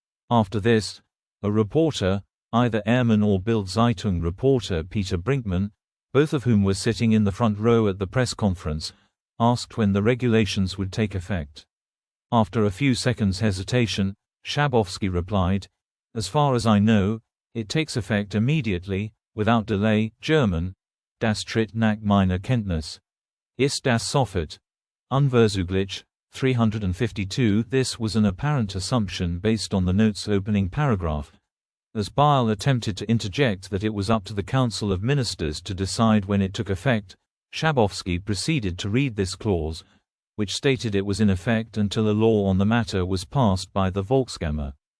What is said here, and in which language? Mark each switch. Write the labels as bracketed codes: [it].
[en] After this, a reporter, either Airman or Bild Zeitung reporter Peter Brinkmann, both of whom were sitting in the front row at the press conference, asked when the regulations would take effect. After a few seconds' hesitation, Schabowski replied, "As far as I know, it takes effect immediately, without delay." German, [de] Das tritt nach meiner Kenntnis. Ist das sofort? Unverzüglich, 352. [en] This was an apparent assumption based on the note's opening paragraph. As Bile attempted to interject that it was up to the Council of Ministers to decide when it took effect, Schabowski proceeded to read this clause, which stated it was in effect until a law on the matter was passed by the Volkskammer.